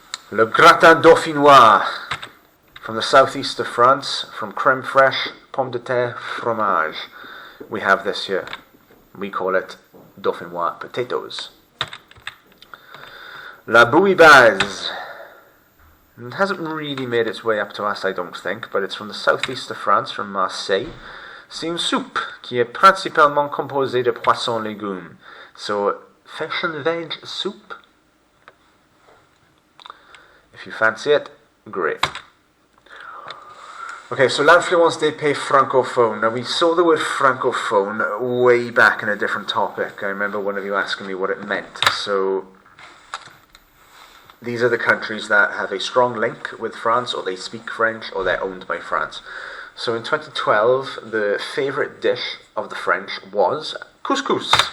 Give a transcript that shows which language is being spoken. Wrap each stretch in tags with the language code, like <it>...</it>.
<en>Le gratin dauphinois, from the southeast of France, from crème fraîche,</en> <fr>pommes de terre, fromage.</fr> <en>We have this here. We call it dauphinois potatoes.</en> <fr>La bouillabaisse.</fr> <en>It hasn't really made its way up to us, I don't think, but it's from the southeast of France, from Marseille.</en> <fr>C'est une soupe qui est principalement composée de poissons légumes.</fr> <en>So, fish and veg soup. If you fancy it, great. Okay, so</en> <fr>l'influence des pays francophones.</fr> <en>Now, we saw the word francophone way back in a different topic. I remember one of you asking me what it meant. So, these are the countries that have a strong link with France, or they speak French, or they're owned by France. So in 2012, the favourite dish of the French was couscous.</en>